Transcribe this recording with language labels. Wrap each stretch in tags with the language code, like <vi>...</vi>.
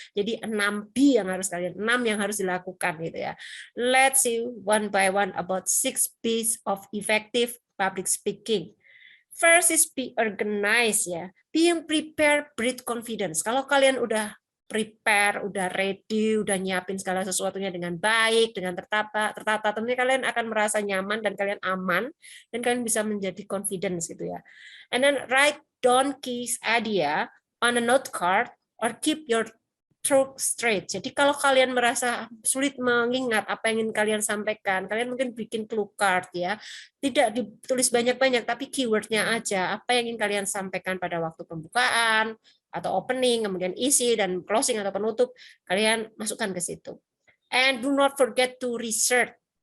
<id>Jadi 6 B yang harus kalian, 6 yang harus dilakukan gitu ya.</id> <en>Let's see one by one about 6 B's of effective public speaking. First is be organized ya. Being prepared, breed confidence.</en> <id>Kalau kalian udah prepare, udah ready, udah nyiapin segala sesuatunya dengan baik, dengan tertata, tentunya kalian akan merasa nyaman dan kalian aman dan kalian bisa menjadi confidence gitu ya.</id> <en>And then write down key idea on a note card or keep your throat straight.</en> <id>Jadi kalau kalian merasa sulit mengingat apa yang ingin kalian sampaikan, kalian mungkin bikin clue card ya. Tidak ditulis banyak-banyak, tapi keywordnya aja. Apa yang ingin kalian sampaikan pada waktu pembukaan, atau opening, kemudian isi, dan closing atau penutup, kalian masukkan ke situ.</id> <en>And do not forget to research.</en>